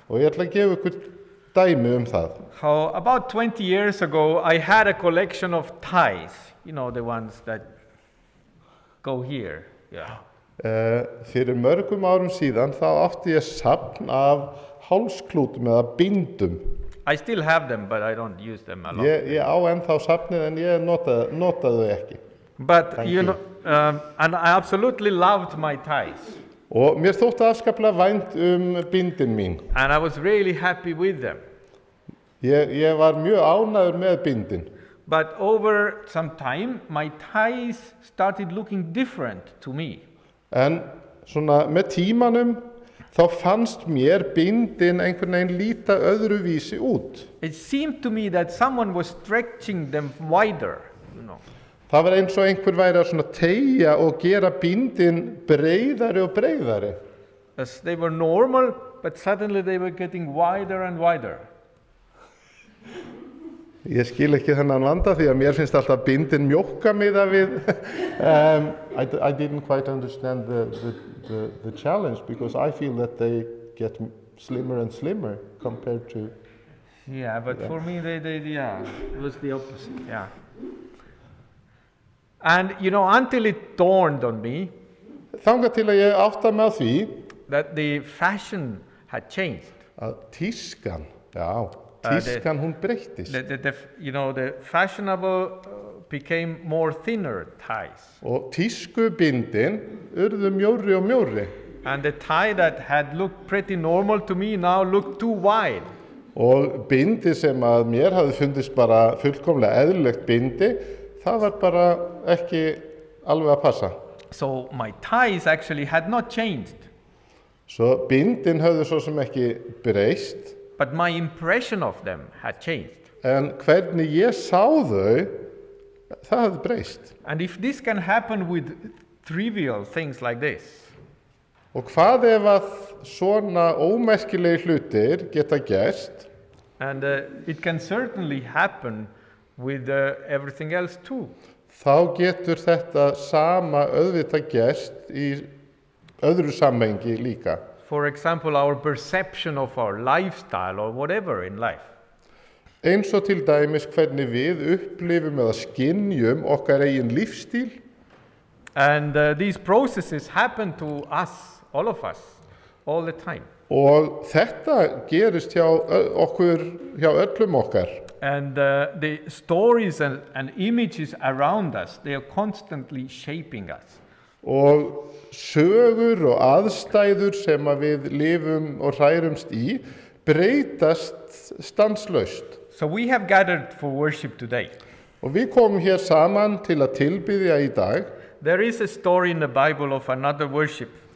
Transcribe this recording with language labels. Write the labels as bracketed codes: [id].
[is] Og ég ætla að gefa ykkur dæmi það. [en] How about 20 years ago, I had a collection of ties, the ones that go here. Yeah. [is] Fyrir mörgum árum síðan þá átti ég safn af hálsklútum eða bindum. [en] I still have them, but I don't use them a lot. [is] Ég á ennþá safnið en ég nota þau ekki. [en] But and I absolutely loved my ties. [is] Og mér þótti afskaplega vænt bindin mín. [en] And I was really happy with them. [is] Ég var mjög ánægður með bindin. [en] But over some time, my ties started looking different to me. [is] En svona með tímanum þá fannst mér bindin einhvern veginn líta öðruvísi út. [en] It seemed to me that someone was stretching them wider, [is] Það var eins og einhver væri að svona teygja og gera bindin breiðari og breiðari. [en] As they were normal, but suddenly they were getting wider and wider. [is] Ég skil ekki þennan vanda því að mér finnst alltaf bindin mjókka miða við. [en] I didn't quite understand the challenge because I feel that they get slimmer and slimmer compared to. Yeah, but for me, it was the opposite. Yeah. And until it dawned on me [is] Þangað til að ég átta mig á því [en] that the fashion had changed. [is] að tískan, tískan hún breyttist. [en] The fashionable became more thinner ties. [is] Og tískubindin urðu mjórri og mjórri. [en] And the tie that had looked pretty normal to me now looked too wide. [is] Og bindi sem að mér hafði fundist bara fullkomlega eðlilegt bindi, það var bara ekki alveg að passa. [en] So my ties actually had not changed. [is] Svo bindin höfðu svo sem ekki breyst. [en] But my impression of them had changed. [is] En hvernig ég sá þau, það hafði breyst. [en] And if this can happen with trivial things like this, [is] Og hvað ef að svona ómerkilegi hlutir geta gerst? [en] and it can certainly happen with everything else too. [is] Þá getur þetta sama auðvitað gerst í öðru samhengi líka. [en] For example, our perception of our lifestyle or whatever in life. [is] Eins og til dæmis hvernig við upplifum eða skynjum okkar eigin lífstíl. [en] And these processes happen to us, all of us, all the time. [is] Og þetta gerist hjá okkur, hjá öllum okkar. [en] And the stories and images around us, they are constantly shaping us. [is] Og sögur og aðstæður sem að við lifum og hrærumst í breytast stanslaust. [en] So we have gathered for worship today. [is] Og við komum hér saman til að tilbiðja í dag. [en] There is a story in the Bible of another worship.